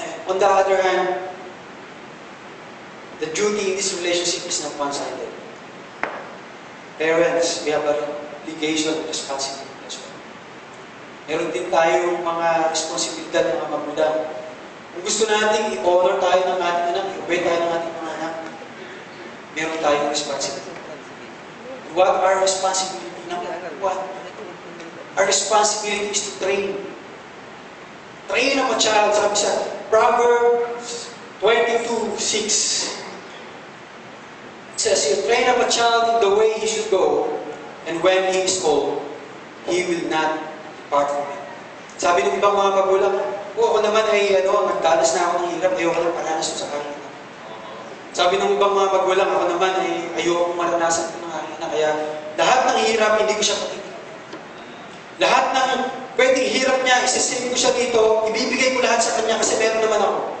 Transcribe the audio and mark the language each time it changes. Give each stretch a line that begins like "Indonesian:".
English: On the other hand, the duty in this relationship is not one-sided. Parents, we have an obligation and responsibility as well.
Filipino: Meron din tayong mga responsibilidad ng mga magulang. Kung gusto natin i-honor tayo ng ating anak, i-obey tayo ng ating mga anak, meron tayong responsibility.
English: What our responsibility? Number one, our responsibility is to train. Train up a child.
Filipino: Sabi sa Proverbs 22:6.
English: Says, you train up a child in the way he should go, and when he is old, he will not depart from it.
Filipino: Sabi ng ibang mga magulang, ako naman ay nagdanas na ako ng hirap, ayoko lang paranas sa akin. Sabi ng ibang mga magulang, ako naman ay ayoko maranasan ko ng aking anak. Kaya lahat ng hirap, hindi ko siya patitigil. Lahat ng pwedeng hirap niya, isasave ko siya dito, ibibigay ko lahat sa kanya kasi meron naman ako.